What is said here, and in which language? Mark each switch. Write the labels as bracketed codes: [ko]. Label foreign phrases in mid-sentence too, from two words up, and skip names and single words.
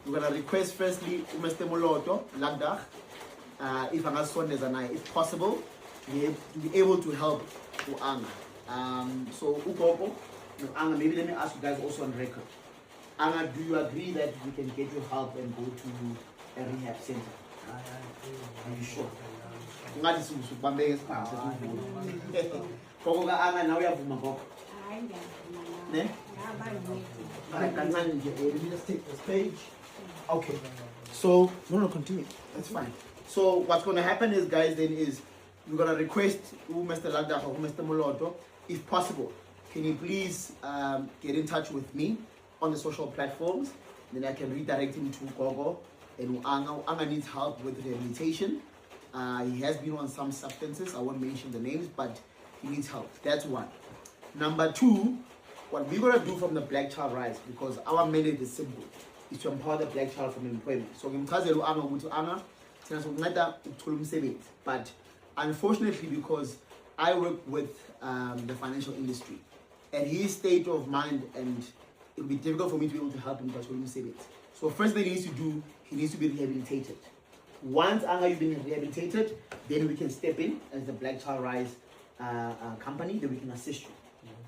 [en] we're gonna request firstly Mr. Moloto Lagdach, if if possible, to be able to help Anga. So Ukoko, Anga, maybe let me ask you guys also on record. Anga, do you agree that we can get you help and go to a rehab center? Are you sure? [zu] Ngathi sibambeke isiphanga sesivula. Koko ka Anga nawe uyavuma koko? Ne? Alright, kancane nje, [en] let me just take this page. Okay. So no, continue. That's fine. So what's gonna happen is, guys, then is we're gonna request Mr. Lagdach or Mr. Moloto, if possible, can you please get in touch with me on the social platforms? Then I can redirect him to Gogo and Anga. Anga needs help with rehabilitation. He has been on some substances. I won't mention the names, but he needs help. That's one. Number two, what we're gonna do from the Black Child Rise, because our mandate is simple, is to empower the black child from employment. [zu] So ngimchazela Anga ukuthi Anga thina sokunceda ukuthola umsebenzi, [en] but unfortunately, because I work with the financial industry, and his state of mind, and it'll be difficult for me to be able to help him to achieve savings. So first thing he needs to do, he needs to be rehabilitated. Once Anga, you've been rehabilitated, then we can step in as the Black Child Rise company, then we can assist you.